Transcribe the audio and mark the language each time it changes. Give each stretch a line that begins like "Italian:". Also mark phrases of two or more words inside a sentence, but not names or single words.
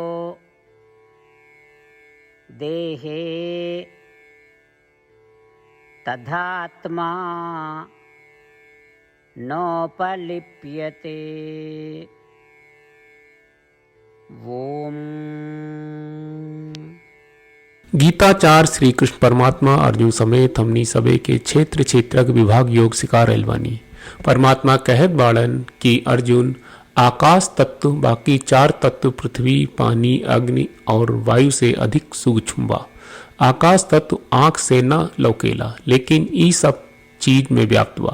Sanskrit: देहे तथात्मा नोपलिप्यते। ओम।
Bhojpuri: गीताचार श्री कृष्ण परमात्मा अर्जुन समेत हमनी सबे के क्षेत्र क्षेत्रज्ञ विभाग योग सिखा रहल बानी। परमात्मा कहत बाड़न कि अर्जुन आकाश तत्व बाकी चार तत्व पृथ्वी पानी अग्नि और वायु से अधिक सूक्ष्म बा। आकाश तत्व आंख से न लौकेला लेकिन ई सब चीज में व्याप्त बा।